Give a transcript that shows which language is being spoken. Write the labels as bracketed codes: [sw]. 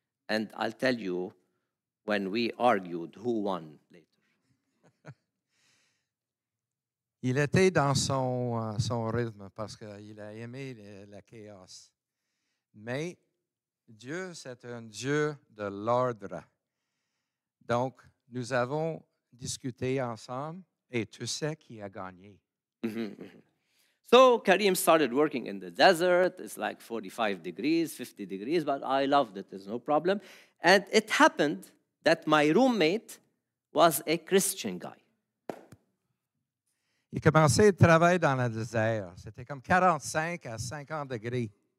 [en] And I'll tell you, when we argued, who won later. [fr] Il était dans son rythme parce qu'il a aimé la chaos. Mais Dieu, c'est un Dieu de l'ordre. Donc, nous avons discuté ensemble et tu sais qui a gagné. [en] So Karim started working in the desert. It's like 45 degrees, 50 degrees, but I loved it. There's no problem. And it happened that my roommate was a Christian guy. [fr] Il commençait le travail dans le désert. C'était comme 45 à 50 degrés.